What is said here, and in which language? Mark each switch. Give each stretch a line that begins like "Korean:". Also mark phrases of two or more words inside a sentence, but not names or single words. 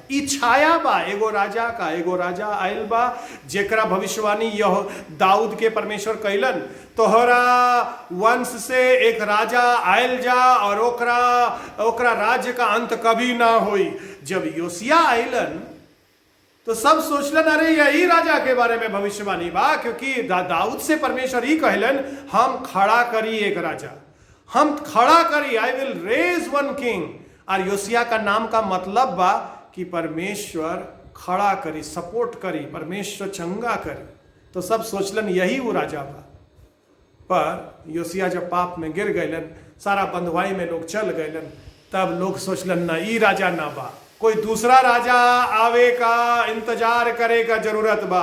Bhojpuri: ई छाया बा एगो राजा आयल बा जेकरा भविष्यवाणी यह दाऊद के परमेश्वर कैलन, तोहरा वंश से एक राजा आयल जा और ओकरा राज्य का अंत कभी ना होई। जब योशिया आयलन तो सब सोचलन अरे यही राजा के बारे में भविष्यवाणी बा, क्योंकि दाऊद से परमेश्वर ही कहलन हम खड़ा करी एक राजा, हम खड़ा करी,
English: I will raise one king.
Bhojpuri: और योशिया का नाम का मतलब बा कि परमेश्वर खड़ा करी, सपोर्ट करी, परमेश्वर चंगा करी। तो सब सोचलन यही वो राजा बा। पर योशिया जब पाप में गिर गयलन, सारा बंधुआई में लोग चल गयलन, तब लोग सोचलन ना ई राजा ना बा, कोई दूसरा राजा आवे का इंतजार करे का जरूरत बा।